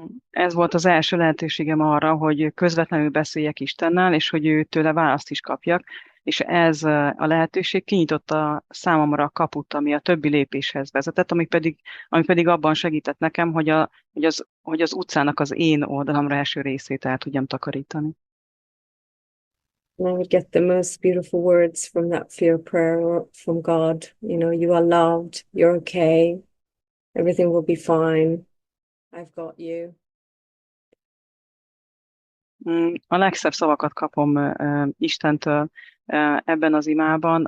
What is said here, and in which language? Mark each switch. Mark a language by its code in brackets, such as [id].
[hu] Ez volt az első lehetőségem arra, hogy közvetlenül beszéljek Istennel, és hogy tőle választ is kapjak, és ez a lehetőség kinyitotta számomra a kaput, ami a többi lépéshez vezetett, ami pedig abban segített nekem, hogy az utcának az én oldalamra eső részét el tudjam takarítani. [en] And I would get the most beautiful words from that fear prayer from God. You are loved, you're okay, everything will be fine, I've got you. [hu] A legszebb szavakat kapom Istentől ebben az imában.